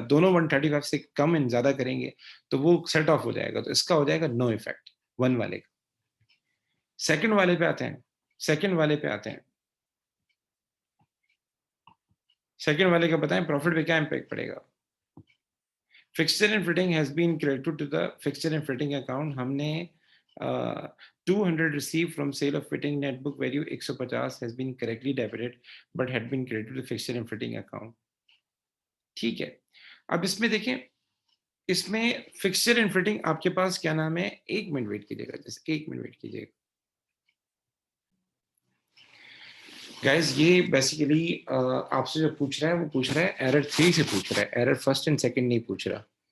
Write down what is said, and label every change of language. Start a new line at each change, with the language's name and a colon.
Hindi: दोनों 135 से कम इन ज्यादा करेंगे तो वो सेट ऑफ हो जाएगा, तो इसका हो जाएगा नो इफेक्ट वन वाले का। सेकंड वाले पे आते हैं, सेकंड वाले पे आते हैं। सेकंड वाले का बताएं प्रॉफिट पे क्या इंपैक्ट पड़ेगा।
English: Fixture and fitting has been credited to the fixture and fitting account.
Hindi: हमने
English: 200 received from sale of fitting, net book value 150 has been correctly debited but had been credited to the fixture and fitting account.
Hindi: ठीक है, अब इसमें देखें, इसमें fixture and fitting आपके पास क्या नाम है, 1 मिनट वेट कीजिएगा, जैसे 1 मिनट वेट कीजिएगा गाइस। ये बेसिकली आपसे जो पूछ रहा है वो पूछ रहा है एरर 3 से पूछ रहा है, एरर फर्स्ट एंड सेकंड नहीं पूछ रहा।